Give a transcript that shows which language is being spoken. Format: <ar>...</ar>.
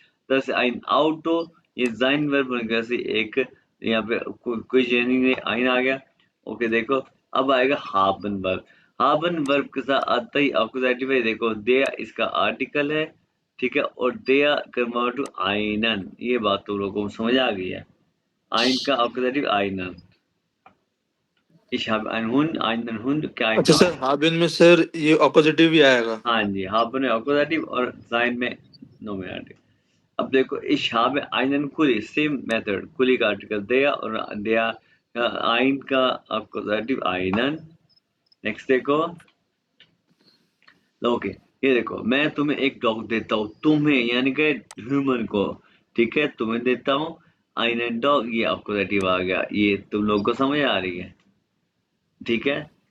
<hi>दस</hi> <de>ein Auto,</de> <hi>ये sign verb होने की वजह से एक यहाँ पे कोई जेनिंग नहीं, आइन आ गया। ओके देखो, अब आएगा haben वर्ब। haben वर्ब के साथ आता ही ऑक्कुपेटिव है, देखो der इसका आर्टिकल है, ठीक है, और der कन्वर्ट टू einen, ये बात तुम लोगों को समझ आ गई है। ein का ऑक्कुपेटिव einen।</hi> <de>Ich habe einen Hund, क्या</de> <hi>अच्छा आएगा? सर, हाबिन में सर ये ऑपोजिटिव ही आएगा। हाँ जी, haben में ऑक्कुपेटिव और sein में नोमिनेटिव। अब देखो,</hi> <de>ich habe einen Kuli,</de> <hi>same method, कुली का आर्टिकल der और der ein का ऑक्कुपेटिव einen। नेक्स्ट देखो, ओके, ये देखो, मैं तुम्हें एक डॉग देता हूँ, तुम्हें यानी कि ह्यूमन को, ठीक है, तुम्हें देता हूँ einen डॉग, ये ऑक्कुपेटिव आ गया, ये तुम लोग को समझ आ रही है, ठीक है।</hi>